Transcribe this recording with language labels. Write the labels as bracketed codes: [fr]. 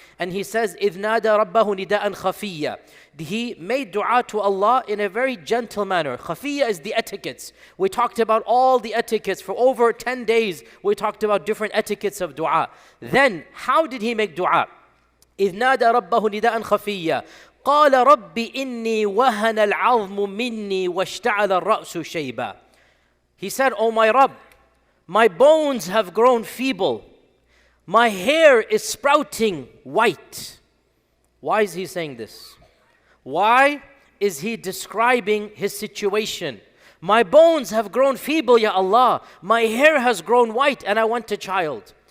[en] And he says, [ar] إِذْ نَادَى رَبَّهُ نِدَاءً خَفِيًّا. [en] He made dua to Allah in a very gentle manner. Khafiyya is the etiquettes. We talked about all the etiquettes for over 10 days. We talked about different etiquettes of dua. Then, how did he make dua? [ar] إِذْ نَادَى رَبَّهُ نِدَاءً خَفِيًّا قال رب إني وهن العظم مني واشتعل الرأس شيبا. [en] He said, "Oh my Rabb, my bones have grown feeble. My hair is sprouting white." Why is he saying this? Why is he describing his situation? My bones have grown feeble, Ya Allah. My hair has grown white and I want a child.